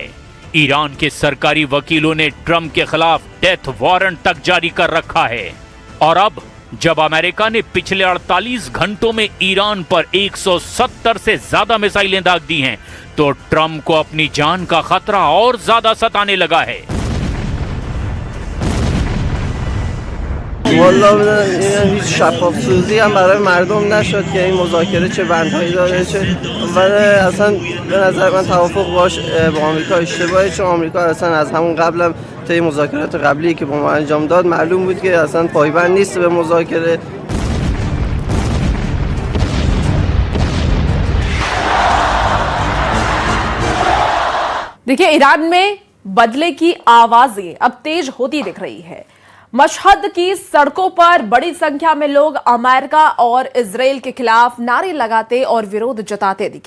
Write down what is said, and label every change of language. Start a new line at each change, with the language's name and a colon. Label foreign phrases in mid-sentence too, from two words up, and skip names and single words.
Hindi: ईरान के सरकारी वकीलों ने ट्रंप के खिलाफ
English: death warrant
Hindi: तक जारी कर रखा है। और अब जब अमेरिका ने पिछले 48 घंटों में ईरान पर 170 से ज्यादा मिसाइलें दाग दी हैं, तो ट्रंप को अपनी जान का खतरा और ज्यादा सताने लगा है।
Persian: والا هیچ شفاف سازی هم برای مردم نشد که این مذاکره چه بندهایی داره چه ولی اصلا به نظر من توافق باش با آمریکا اشتباهه، چون آمریکا اصلا از همون قبلم طی مذاکرات قبلی که با ما انجام داد معلوم بود که اصلا پایبند نیست به مذاکره.
Hindi: देखिए, ईरान में बदले की आवाजें अब तेज होती दिख रही है। मशहद की सड़कों पर बड़ी संख्या में लोग अमेरिका और इजराइल के खिलाफ नारे लगाते और विरोध जताते दिखे।